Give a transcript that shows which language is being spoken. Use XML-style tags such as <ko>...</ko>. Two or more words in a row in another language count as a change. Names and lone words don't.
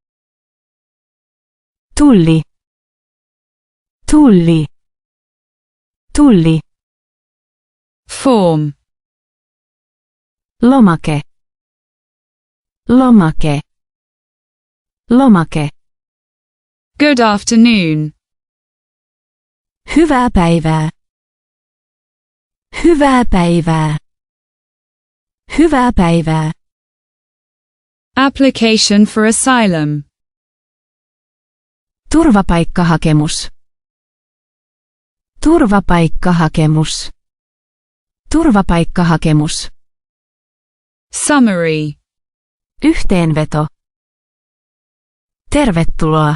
<fi>Tulli. Tulli. Tulli.</fi> <en>Form.</en> <fi>Lomake. Lomake. Lomake.</fi> <en>Good afternoon.</en> <fi>Hyvää päivää. Hyvää päivää. Hyvää päivää.</fi> <en>Application for asylum.</en> <fi>Turvapaikkahakemus. Turvapaikkahakemus. Turvapaikkahakemus.</fi> <en>Summary.</en> <fi>Yhteenveto. Tervetuloa.</fi>